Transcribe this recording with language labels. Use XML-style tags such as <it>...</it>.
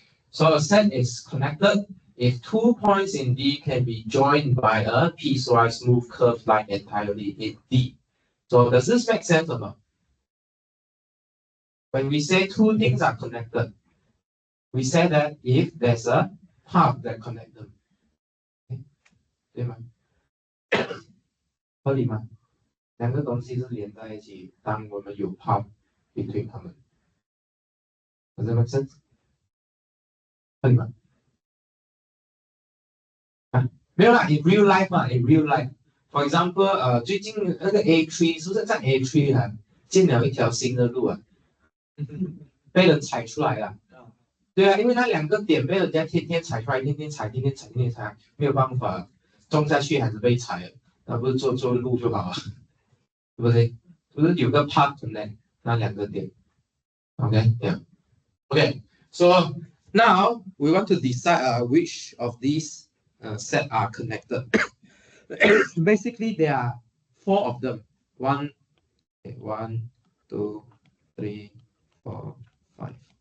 <en>So a set is connected if 2 points in D can be joined by a piecewise smooth curve line entirely in D. So does this make sense or not? When we say two things are connected, we say that if there's a path that connects them.</en> <zh>对吗？合理吗？两个东西是连在一起，当我们有</zh> <en>path between</en> <zh>它们。</zh> <en>Does that make sense？</en> <zh>合理吗？没有啦 ，</zh> <en>in real life</en> <zh>嘛 ，in real life。</zh> <en>For example，</en> <zh>最近那个 A3 是不是在 A3 啊，建了一条新的路啊，被人踩出来了。对啊，因为那两个点被人家天天踩出来，天天踩，天天踩，天天踩，没有办法种下去还是被踩了，那不是做路就好了，对不对？不是有个 path connect 那两个点</zh> <en>，OK，yeah，OK， so now we want to decide which of these set are connected. Basically, there are 4 of them. 1, 2, 3, 4, 5.</en>